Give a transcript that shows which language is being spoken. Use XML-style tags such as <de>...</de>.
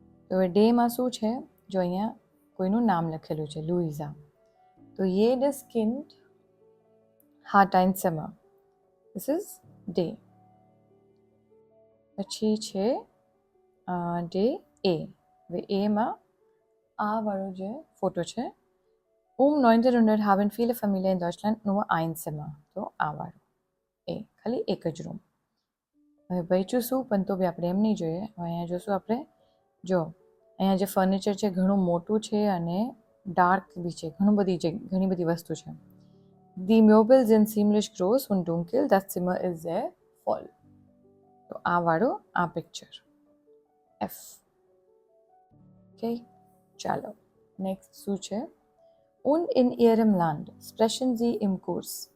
<gu>તો એ ડેમાં શું છે, જો અહીંયા કોઈનું નામ લખેલું છે, લુઇઝા.</gu> <de>તો jedes Kind hat ein Zimmer.</de> <en>This is</en> <de>ડે.</de> <gu>પછી છે ડે એ. હવે એમાં આ વાળો જે ફોટો છે,</gu> <de>1900 haben viele Familien in Deutschland nur ein Zimmer.</de> <gu>તો આ વાળો એ ખાલી એક જ રૂમ. હવે બચ્યું શું, પણ તો બી આપણે એમ નહીં જોઈએ. હવે અહીંયા જોશું આપણે, જો અહીંયા જે ફર્નિચર છે ઘણું મોટું છે અને ડાર્ક બી છે, ઘણી બધી વસ્તુ છે.</gu> <de>Die Möbel sind ziemlich groß und dunkel. Das Zimmer ist sehr voll.</de> <gu>તો આ વાળો આ પિક્ચર એફ. ઓકે, ચાલો નેક્સ્ટ શું છે.</gu> <de>Und in ihrem Land sprechen sie im Kurs.</de>